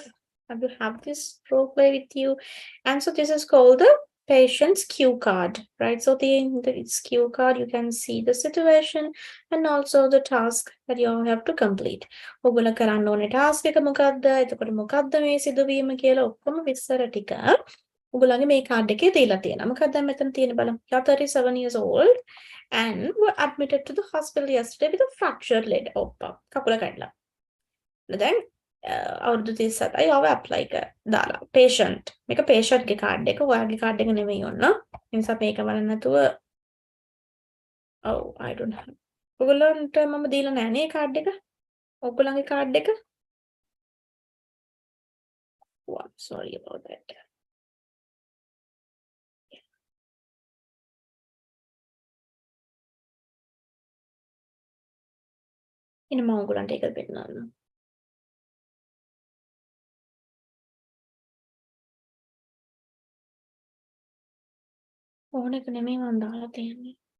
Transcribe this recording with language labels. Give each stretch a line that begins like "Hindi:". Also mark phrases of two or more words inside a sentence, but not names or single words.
English: I will have this role play with you. And so this is called the patient's cue card, right? So in this cue card, you can see the situation and also the task that you have to complete.
Sinhala: ඔගොල්ලෝ කරන්න ඕනේ task එක මොකක්ද? එතකොට මොකක්ද මේ සිදුවීම කියලා ඔක්කොම විස්තර ටික ඔගොල්ලන්ගේ මේ කාඩ් එකේ දීලා තියෙනවා. මොකක්ද මෙතන තියෙන බලමු.
English: You're 37 years old and were admitted to the hospital yesterday with a fractured leg.
Sinhala: ඔප්පා. කකුල කඩලා. දැන් අවුරුදු 37යි ඔව ඇප්ලයි දාලා patient මේක patient ගේ කාඩ් එක ඔයාගේ කාඩ් එක නෙමෙයි ඔන්න ඒ නිසා මේක බලන්න නැතුව
English: oh I don't have
Sinhala: ඔයගොල්ලන්ට මම දීලා නැහැ නේ කාඩ් එක ඔයගොල්ලන්ගේ කාඩ් එක
English: oh, I'm sorry about that
Sinhala: ඉතින් මම ඔයගොල්ලන්ට ඒක දෙන්නම් ඕන එක නෙමෙයි මම දාලා තියෙන්නේ